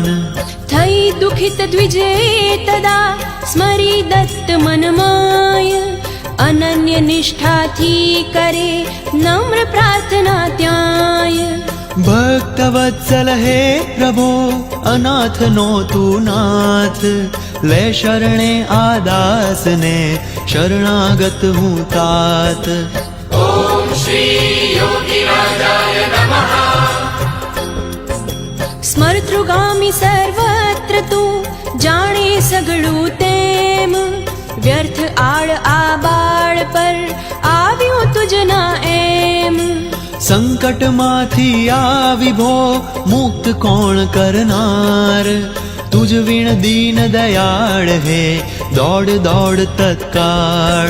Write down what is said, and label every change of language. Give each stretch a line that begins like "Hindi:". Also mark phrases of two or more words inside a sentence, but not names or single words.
Gujarati: થઈ દુખિત દ્વિજે તદા સ્મરી દત્ત મનમાય, અનન્ય નિષ્ઠાથી કરે નમ્ર પ્રાર્થના ત્યાંય. ભક્ત વત્સલ હે પ્રભો અનાથ નો તું નાથ, લે શરણે આ દાસને શરણાગત હું તાત.
Sanskrit: ॐ श्री योगिराजाय नमः
Gujarati: સ્મર્તૃગામી સર્વત્ર તું જાણે સઘળું તેમ વ્યર્થ આડ આ બાળ પર આવ્યો તુજના એમ સંકટમાંથી આ વિભો મુક્ત કોણ કરનાર તુજ વીણ દીન દયાળ હે દોડ દોડ તત્કાળ